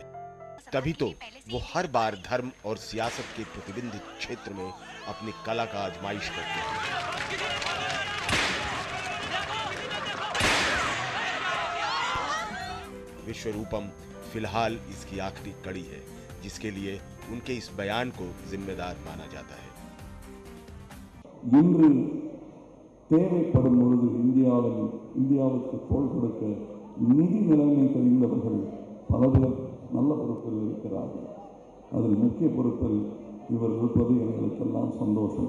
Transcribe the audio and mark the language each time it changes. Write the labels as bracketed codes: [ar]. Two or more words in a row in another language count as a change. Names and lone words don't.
[hi] तभी तो वो हर बार धर्म और सियासत के प्रतिबंधित क्षेत्र में अपनी कला का आजमाइश करते हैं। विश्वरूपम फिलहाल इसकी आखिरी कड़ी है, जिसके लिए उनके इस बयान को जिम्मेदार माना जाता है। [ta] இன்று தேவைப்படும் பொழுது இந்தியாவுக்கு தோள் கொடுக்க நிதி நிலைமை தெரிந்தவர்கள் பல பேர் நல்ல பொறுப்பில் இருக்கிறார்கள். அதில் முக்கிய பொறுப்பில் இவர் இருப்பது எங்களுக்கெல்லாம் சந்தோஷம்.